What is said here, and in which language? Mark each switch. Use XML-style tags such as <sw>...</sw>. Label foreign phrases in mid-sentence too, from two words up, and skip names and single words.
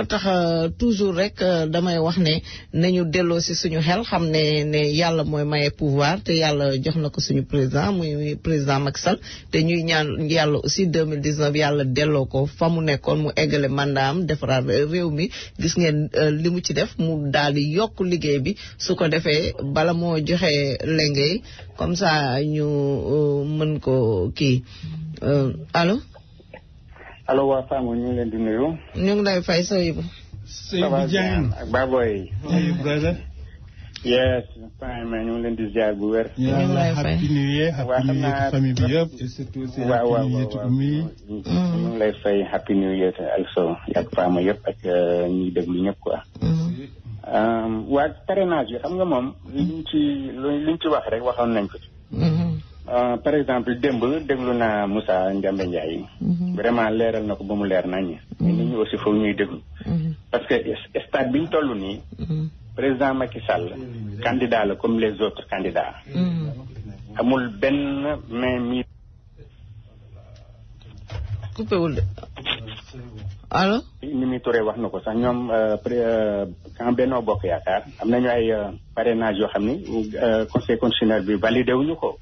<wo>tax toujours rek damay wax ne nañu delloo si suñu xel xam ne yàlla mooy maye pouvoir te yàlla jox na ko suñu président muy président Macky Sall te ñuy ñaan yàlla aussi 2019 yàlla delloo ko fa mu nekkoon mu eggale mandat am defaraat réew mi gis ngeen li mu ci def mu daal di yokk liggéey bi su ko defee bala moo joxe lengay</wo> <fr>comme ça</fr> <wo>ñu mën ko kii allo. allo waa Fama ñu ngi leen di nuyu. ñu ngi lay fay Seydou. Seydou Diagne ak Baboy.</wo> <en>hey brother. yes fine man</en> <wo>ñu ngi leen di ziar bu wér. ñu ngi lay fay</wo> <en>happy new year</en> <wo>famille bi yëpp</wo> <fr>et surtout c'est</fr> <en>happy new year to me.</en> <wo>ñu ngi lay fay</wo> <en>happy new year also</en> <wo>ak Fama yëpp ak ñi déglu ñëpp quoi. waa parrainage bi xam nga moom liñ ci wax rek waxoon nañ ko ci.</wo> <fr>par exemple</fr> <wo>démb déglu naa Moussa Ndiambe Ndiaye. vraiment leeral na ko ba mu leer naññ. nit ñi aussi foofu ñuy déglu.</wo> <fr>parce que</fr> <wo>stade bi ñu toll nii.</wo> <fr>président Macky Sall candidat la comme les autres candidats.</fr> <wo>amul benn mais mi. coupé wul de allo. Mimi Touré wax na ko sax ñoom quand Benno Bokk Yaakaar am nañu ay parrainage yoo xam ni</wo> <fr>conseil constitutionnel</fr> <wo>bi validé wuñu ko.</wo>